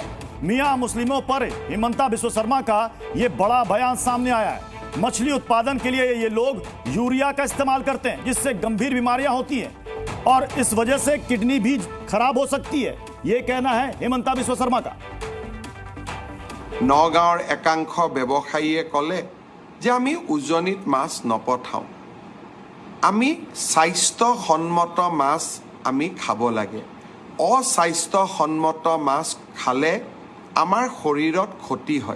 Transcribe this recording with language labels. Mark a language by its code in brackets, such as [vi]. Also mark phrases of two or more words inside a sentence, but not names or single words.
[hi] मियां मुस्लिमों पर हिमंता बिस्वा शर्मा का ये बड़ा बयान सामने आया है। मछली उत्पादन के लिए ये लोग यूरिया का इस्तेमाल करते हैं जिससे गंभीर बीमारियां होती हैं और इस वजह से किडनी भी खराब हो सकती है। ये कहना है हिमंता बिस्वा शर्मा का। [as] নগাঁৱৰ একাংশ ব্যৱসায়ীয়ে ক'লে যে আমি উজনিত মাছ নপঠাওঁ, আমি স্বাস্থ্যসন্মত মাছ আমি খাব লাগে। অস্বাস্থ্যসন্মত মাছ খালে আমাৰ শৰীৰত ক্ষতি হয়।